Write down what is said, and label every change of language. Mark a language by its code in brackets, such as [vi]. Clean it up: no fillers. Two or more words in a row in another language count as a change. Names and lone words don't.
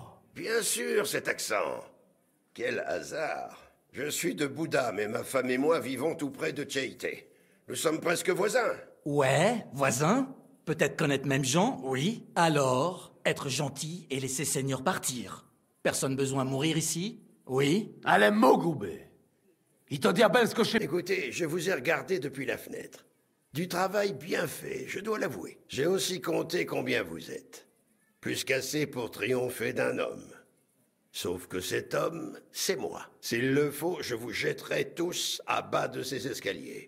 [fr] Bien sûr, cet accent. Quel hasard. Je suis de Bouddha, mais ma femme et moi vivons tout près de Cheite. Nous sommes presque voisins. Ouais, voisin? Peut-être connaître même gens, oui. Alors, être gentil et laisser Seigneur partir. Personne besoin de mourir ici? Oui. [pl] Ale mógłby. I to diabelsko się... [fr] Écoutez, je vous ai regardé depuis la fenêtre. Du travail bien fait, je dois l'avouer. J'ai aussi compté combien vous êtes. Plus qu'assez pour triompher d'un homme. Sauf que cet homme, c'est moi. S'il le faut, je vous jetterai tous à bas de ces escaliers.